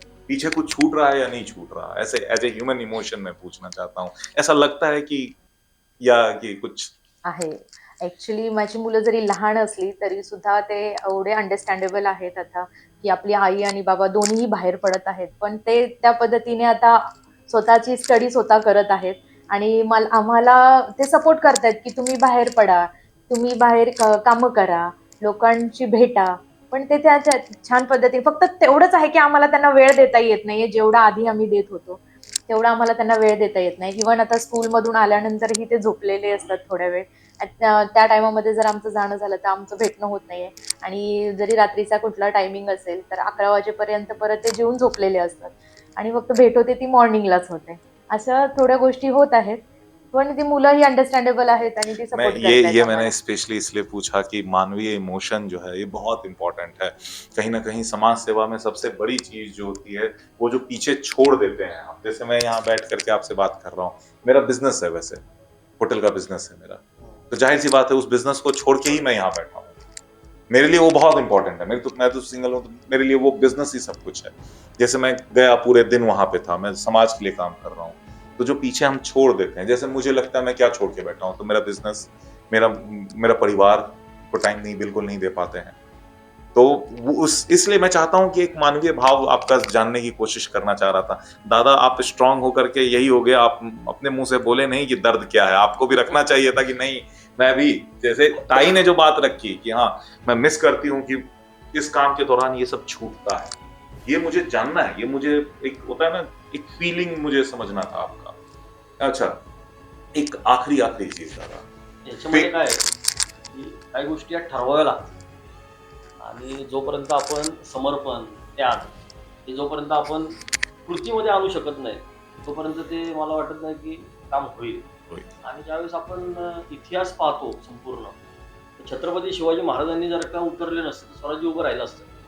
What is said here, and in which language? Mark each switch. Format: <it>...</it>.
<hi>पीछे कुछ छूट रहा है या नहीं छूट रहा? ऐसे</hi> <en>as a human emotion</en> <hi>में पूछना चाहता हूँ, ऐसा लगता है कि या कि कुछ</hi> <mr>आहे. ॲक्च्युली माझी मुलं जरी लहान असली तरी सुद्धा ते एवढे अंडरस्टँडेबल आहेत आता, की आपली आई आणि बाबा दोन्हीही बाहेर पडत आहेत, पण ते त्या पद्धतीने आता स्वतःची स्टडी स्वतः करत आहेत आणि आम्हाला ते सपोर्ट करतायत की तुम्ही बाहेर पडा, तुम्ही बाहेर कामं करा, लोकांशी भेटा. पण ते त्या छान पद्धतीने, फक्त तेवढंच आहे की आम्हाला त्यांना वेळ देता येत नाहीये जेवढा आधी आम्ही देत होतो, तेवढा आम्हाला त्यांना वेळ देता येत नाही. इव्हन आता स्कूलमधून आल्यानंतरही ते झोपलेले असतात थोड्या वेळ. त्या टायमामध्ये जर आमचं जाणं झालं तर आमचं भेटणं होत नाहीये. आणि जरी रात्रीचा कुठला टायमिंग असेल तर 11 वाजेपर्यंत परत ते जेवून झोपलेले असतात आणि फक्त भेट होते ती मॉर्निंगलाच होते. अशा थोड्या गोष्टी होत आहेत, पण ती मुलंही अंडरस्टँडेबल आहेत आणि ती</mr> <hi>मैं</hi> <mr>सपोर्ट करतायत</mr> <hi>ये मैंने</hi> <mr>आम्हाला.</mr> <hi>स्पेशली इसलिए पूछा कि मानवीय इमोशन जो है ये बहुत इंपॉर्टेंट है। कहीं ना कहीं समाज सेवा में सबसे बड़ी चीज जो होती है वो जो पीछे छोड़ देते हैं हम। जैसे मैं यहाँ बैठ करके आपसे बात कर रहा हूँ, मेरा बिजनेस है, वैसे होटल का बिजनेस है मेरा, तो जाहिर सी बात है उस बिजनेस को छोड़ के ही मैं यहाँ बैठा हूँ। मेरे लिए वो बहुत इंपॉर्टेंट है। मैं तो सिंगल हूँ, तो मेरे लिए वो बिजनेस ही सब कुछ है। जैसे मैं गया पूरे दिन वहां पे था, मैं समाज के लिए काम कर रहा हूँ, तो जो पीछे हम छोड़ देते हैं, जैसे मुझे लगता है मैं क्या छोड़ के बैठा हूँ, तो मेरा बिजनेस, मेरा मेरा परिवार को टाइम नहीं, बिल्कुल नहीं दे पाते हैं। तो इसलिए मैं चाहता हूं कि एक मानवीय भाव आपका जानने की कोशिश करना चाह रहा था। दादा, आप स्ट्रांग होकर के यही हो गया, आप अपने मुंह से बोले नहीं कि दर्द क्या है, आपको भी रखना चाहिए था कि नहीं मैं भी, जैसे ताई ने जो बात रखी कि हाँ मैं मिस करती हूँ कि इस काम के दौरान ये सब छूटता है, ये मुझे जानना है, ये मुझे एक होता है ना, एक फीलिंग मुझे समझना था आपका। अच्छा, एक आखिरी चीज दादा,</hi> <mr>याच्यामध्ये काय आहे की काही गोष्टी या ठरवाव्या लागतात आणि जोपर्यंत आपण समर्पण, त्याग हे जोपर्यंत आपण कृतीमध्ये आणू शकत नाही तोपर्यंत ते मला वाटत नाही की काम होईल. आणि ज्यावेळेस आपण इतिहास पाहतो संपूर्ण, छत्रपती शिवाजी महाराजांनी जर का उतरले नसते तर स्वराज्य उभं राहिलं असतं.</mr>